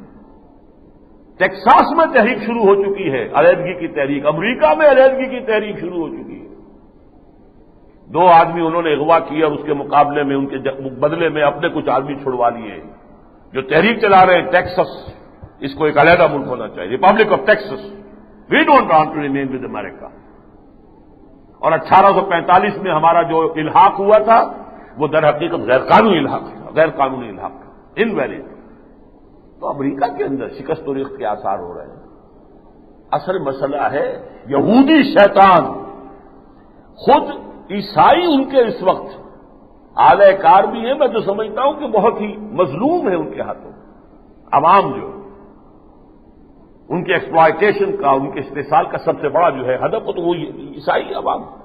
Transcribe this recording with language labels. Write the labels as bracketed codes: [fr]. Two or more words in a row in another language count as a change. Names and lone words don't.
[ur] ٹیکساس میں تحریک شروع ہو چکی ہے، علیحدگی کی تحریک. امریکہ میں علیحدگی کی تحریک شروع ہو چکی ہے. 2 آدمی انہوں نے اغوا کیا اور اس کے مقابلے میں ان کے بدلے میں اپنے کچھ آدمی چھڑوا لیے. جو تحریک چلا رہے ہیں ٹیکسس، اس کو ایک علیحدہ ملک ہونا چاہیے، ریپبلک آف ٹیکسس. [en] We don't want to remain with America. [ur] اور 1845 میں ہمارا جو الحاق ہوا تھا وہ در حقیقت غیر قانونی الحاق تھا، غیر قانونی الحاق تھا، انویلڈ. تو امریکہ کے اندر شکست و ریخت کے آثار ہو رہے ہیں. اصل مسئلہ ہے یہودی شیطان. خود عیسائی ان کے اس وقت اعلی کار بھی ہیں. میں تو سمجھتا ہوں کہ بہت ہی مظلوم ہے ان کے ہاتھوں. عوام جو ان کے ایکسپلائٹیشن کا، ان کے استحصال کا سب سے بڑا جو ہے ہدف تو وہ عیسائی عوام.